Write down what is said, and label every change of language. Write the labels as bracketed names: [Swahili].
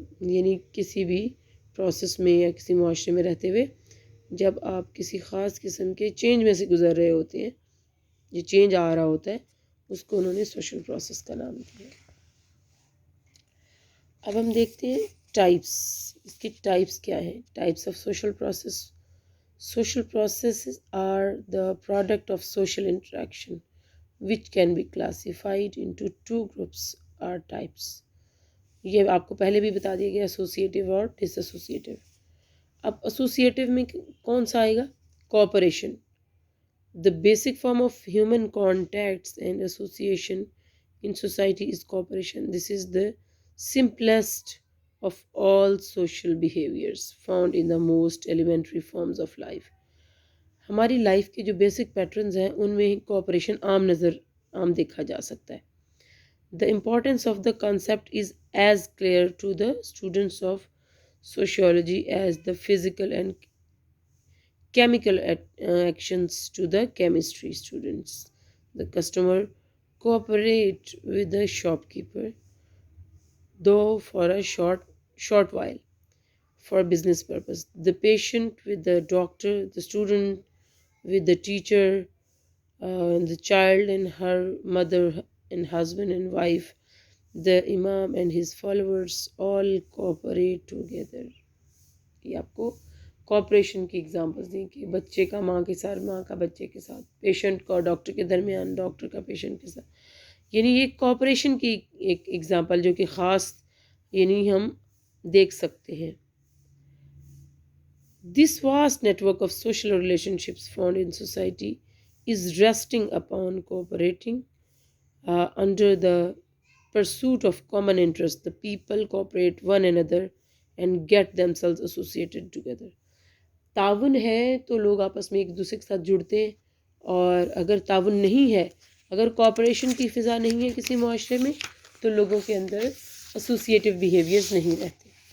[Urdu] یعنی کسی بھی پروسیس میں یا کسی معاشرے میں رہتے ہوئے جب آپ کسی خاص قسم کے چینج میں سے گزر رہے ہوتے ہیں، جو چینج آ رہا ہوتا ہے، اس کو انہوں نے سوشل پروسیس کا نام دیا۔ اب ہم دیکھتے ہیں ٹائپس، اس کی ٹائپس کیا ہیں۔ [English] Types of social process. Social processes are the product of social interaction which can be classified into two groups or types. [Urdu] یہ آپ کو پہلے بھی بتا دیا گیا ایسوسیٹیو اور ڈس ایسوسیٹیو. اب ایسوسیٹیو میں کون سا آئے گا؟ Cooperation. [English] The basic form of human contacts and association in society is cooperation. This is the simplest of all social behaviors found in the most elementary forms of life. [Urdu] ہماری life کے جو basic patterns ہیں ان میں cooperation عام دیکھا جا سکتا ہے. [English] The importance of the concept is as clear to the students of sociology as the physical and chemical actions to the chemistry students. The customer cooperate with the shopkeeper, though for a short while, for business purpose. The patient with the doctor, the student with the teacher, the child and her mother and husband and wife, the imam and his followers all cooperate together. [Urdu] یہ آپ کو cooperation کی examples دیں کہ بچے کا ماں کے ساتھ، ماں کا بچے کے ساتھ، پیشنٹ کا ڈاکٹر کے درمیان، ڈاکٹر کا پیشنٹ کے ساتھ. یعنی یہ کوآپریشن کی ایک ایگزامپل جو کہ خاص یعنی ہم دیکھ سکتے ہیں. [English] This vast network of social relationships found in society is resting upon cooperating under the pursuit of common interest. The people cooperate one another and get themselves associated together. [Urdu] تعاون ہے تو لوگ آپس میں ایک دوسرے کے ساتھ جڑتے ہیں، اور اگر تعاون نہیں ہے، اگر کوآپریشن کی فضا نہیں ہے کسی معاشرے میں، تو لوگوں کے اندر ایسوسیٹیو بیہیویئرز نہیں رہتے.